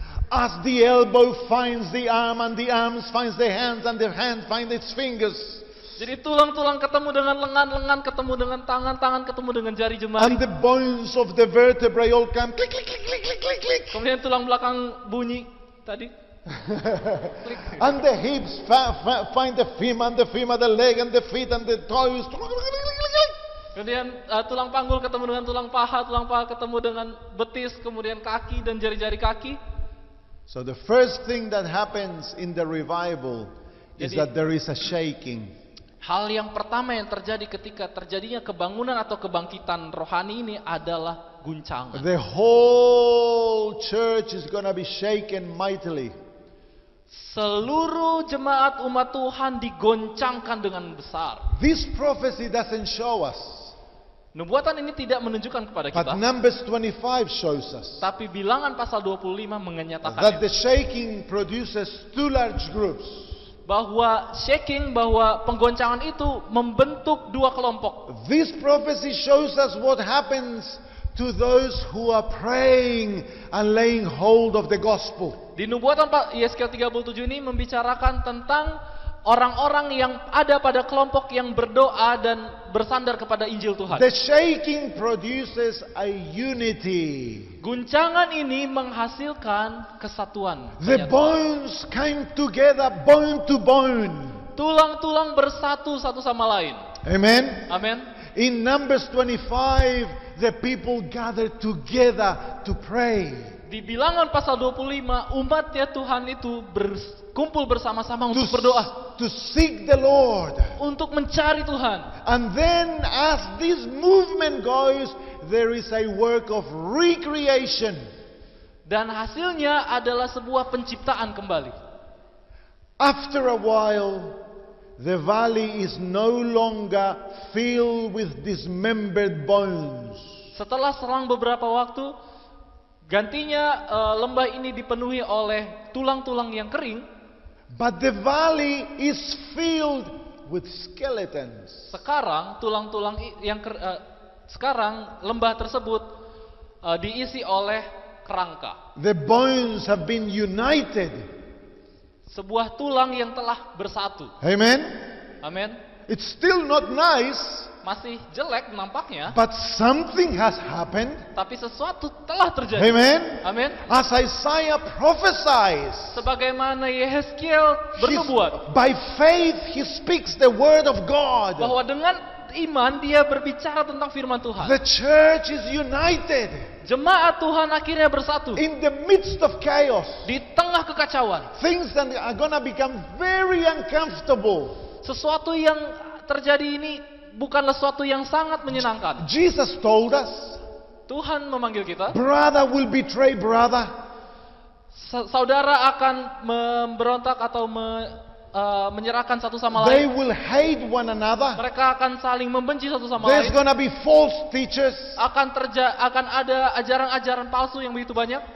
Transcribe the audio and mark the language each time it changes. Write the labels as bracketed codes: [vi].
[en] As the elbow finds the arm, and the arms finds the hands, and the hand finds its fingers. [id] Jadi tulang-tulang ketemu dengan lengan, lengan ketemu dengan tangan, tangan ketemu dengan jari jemari. [en] And the bones of the vertebrae all come click, click, click, click, click, click, click. [id] Kemudian tulang belakang bunyi tadi. Klik. [en] And the hips find the femur, and the femur, the leg, and the feet, and the toes. [id] Kemudian tulang panggul ketemu dengan tulang paha ketemu dengan betis, kemudian kaki dan jari-jari kaki. [en] So the first thing that happens in the revival is [id] Jadi- [en] that there is a shaking. [id] Hal yang pertama yang terjadi ketika terjadinya kebangunan atau kebangkitan rohani ini adalah guncangan. [en] The whole church is going to be shaken mightily. [id] Seluruh jemaat umat Tuhan digoncangkan dengan besar. [en] This prophecy doesn't show us, [id] Nubuatan ini tidak menunjukkan kepada kita, [en] but Numbers 25 shows us [id] tapi bilangan pasal 25 [en] that [id] menyatakannya. [en] the shaking produces two large groups. [id] Bahwa shaking, bahwa penggoncangan itu membentuk dua kelompok. [en] This prophecy shows us what happens to those who are praying and laying hold of the gospel. [id] Di nubuatan Yeskiel 37 ini membicarakan tentang orang-orang yang ada pada kelompok yang berdoa dan bersandar kepada Injil Tuhan. [en] The shaking produces a unity. [id] Guncangan ini menghasilkan kesatuan. [en] The bones came together, bone to bone. [id] Tulang-tulang bersatu satu sama lain. [en] Amen. [id] Amin. [en] In Numbers 25, the people gathered together to pray. [id] Di bilangan pasal 25, umatnya Tuhan itu berkumpul bersama-sama untuk berdoa, [en] To seek the Lord. [id] untuk mencari Tuhan. [en] And then as this movement goes, there is a work of recreation. [id] Dan hasilnya adalah sebuah penciptaan kembali. [en] After a while, the valley is no longer filled with dismembered bones. [id] Setelah selang beberapa waktu, gantinya lembah ini dipenuhi oleh tulang-tulang yang kering. [en] But the valley is filled with skeletons. [id] Sekarang tulang-tulang sekarang lembah tersebut diisi oleh kerangka. [en] The bones have been united. [id] Sebuah tulang yang telah bersatu. [en] Amen. [id] Amin. [en] It's still not nice, [id] Masih jelek nampaknya, [en] but something has happened. [id] tapi sesuatu telah terjadi. [en] Amen. [id] Amin. [en] As Isaiah prophesies, [id] Sebagaimana Yeskiel bernubuat [en] by faith he speaks the word of God. [id] bahwa dengan iman dia berbicara tentang firman Tuhan. [en] The church is united [id] Jemaat Tuhan akhirnya bersatu [en] in the midst of chaos. [id] di tengah kekacauan. [en] Things that are going to become very uncomfortable. [id] Sesuatu yang terjadi ini bukanlah sesuatu yang sangat menyenangkan. [en] Jesus told us, [id] Tuhan memanggil kita, [en] brother will betray brother. [id] saudara akan memberontak atau menyerahkan satu sama [en] They [id] lain. [en] will hate one another. [id] Mereka akan saling membenci satu sama [en] There's [id] lain. [en] going to be false teachers. [id] Akan ada ajaran-ajaran palsu yang begitu banyak,